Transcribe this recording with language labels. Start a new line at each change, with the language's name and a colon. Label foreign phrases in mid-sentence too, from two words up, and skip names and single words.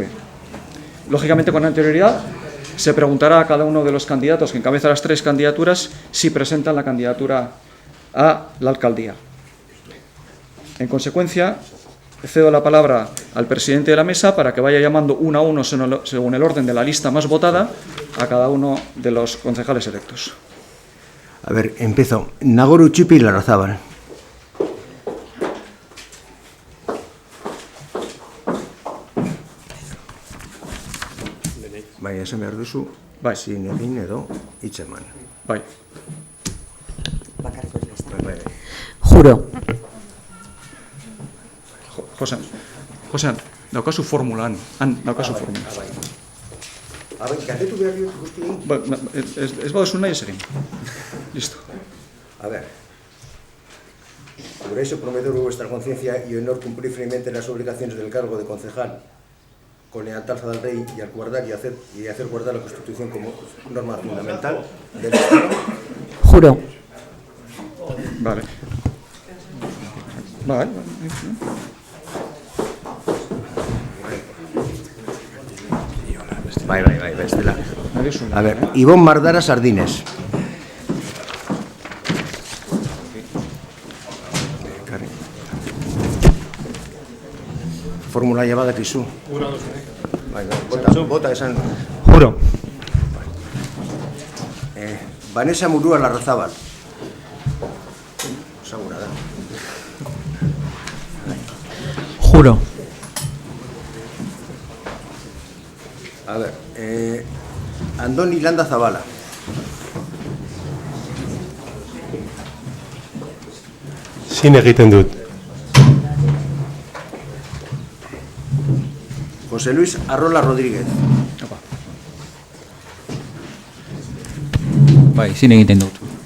Spanish: Lógicamente, con anterioridad, se preguntará a cada uno de los candidatos que encabeza las 3 candidaturas si presentan la candidatura a la alcaldía. En consecuencia, cedo la palabra al presidente de la mesa para que vaya llamando uno a uno, según el orden de la lista más votada, a cada uno de los concejales electos. A ver, empiezo.
Basque: Nagoro Txipi Larrazábal. Bai, esan behar duzu, zin egin edo hitzeman. Bai.
Spanish: Juro.
Basque: Josean, daukazu formulan. Daukazu formulan. Galdetu behar dut guztien? Ez baduzu nahi ez egin.
Spanish: Listo. A ver. Por eso prometo vuestra conciencia y honor cumplir firmemente las obligaciones del cargo de concejal con lealtad al rey y al guardar y hacer guardar la Constitución como norma fundamental del Estado. Juro. Vale.
Basque: Bai, bestela.
Spanish: A ver, Ibon Mardara Sardines.
Basque: Formula ya badakizu. Bota esan.
Spanish: Juro. Vanessa Murúa Larrazábal.
Basque: Segura da.
Spanish: Juro. A ver, Andoni Landa Zabala.
Basque: Zin egiten dut. José Luis Arrola Rodríguez. Bai, zin egiten dut.